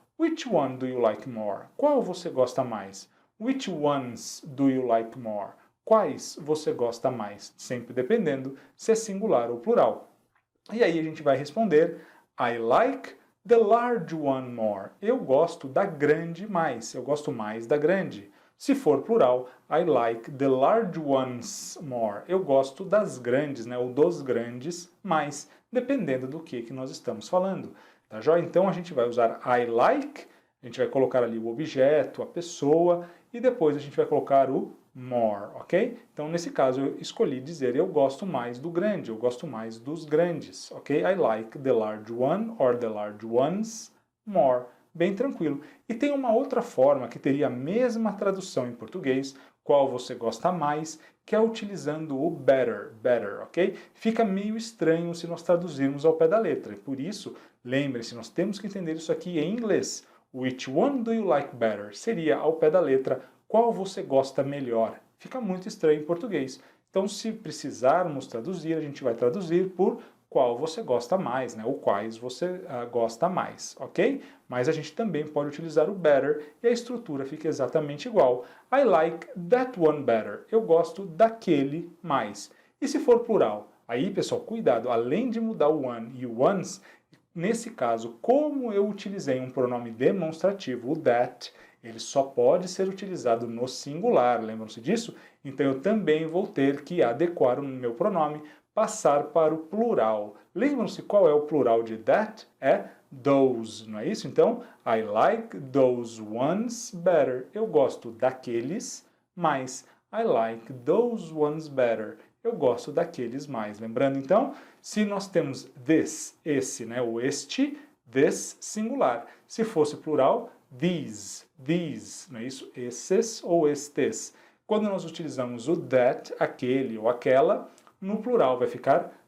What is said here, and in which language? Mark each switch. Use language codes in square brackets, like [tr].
[en] Which one do you like more? [pt] Qual você gosta mais? [en] Which ones do you like more? [pt] Quais você gosta mais? Sempre dependendo se é singular ou plural. E aí a gente vai responder [en] I like the large one more. [pt] Eu gosto da grande mais. Eu gosto mais da grande. Se for plural, [en] I like the large ones more. [pt] Eu gosto das grandes, né, ou dos grandes mais, dependendo do que nós estamos falando. Tá joia? Então a gente vai usar I like, a gente vai colocar ali o objeto, a pessoa, e depois a gente vai colocar o more, ok? Então nesse caso eu escolhi dizer eu gosto mais do grande, eu gosto mais dos grandes, ok? [en] I like the large one or the large ones more. [pt] Bem tranquilo. E tem uma outra forma que teria a mesma tradução em português, qual você gosta mais, que é utilizando o better, better, ok? Fica meio estranho se nós traduzirmos ao pé da letra. Por isso, lembre-se, nós temos que entender isso aqui em inglês. [en] Which one do you like better? [pt] Seria ao pé da letra, qual você gosta melhor? Fica muito estranho em português. Então, se precisarmos traduzir, a gente vai traduzir por qual você gosta mais, né? Ou quais você gosta mais, ok? Mas a gente também pode utilizar o better e a estrutura fica exatamente igual. [en] I like that one better. [pt] Eu gosto daquele mais. E se for plural? Aí, pessoal, cuidado, além de mudar o one e o ones, nesse caso, como eu utilizei um pronome demonstrativo, o that, ele só pode ser utilizado no singular, lembram-se disso? Então eu também vou ter que adequar o meu pronome, passar para o plural. Lembram-se qual é o plural de that? É those, não é isso? [en] Então, I like those ones better. [pt] Eu gosto daqueles mais. [en] I like those ones better. [pt] Eu gosto daqueles mais. Lembrando, então, se nós temos this, esse, né, ou este, this singular. Se fosse plural, these, não é isso? Esses ou estes. Quando nós utilizamos o that, aquele ou aquela, no plural vai ficar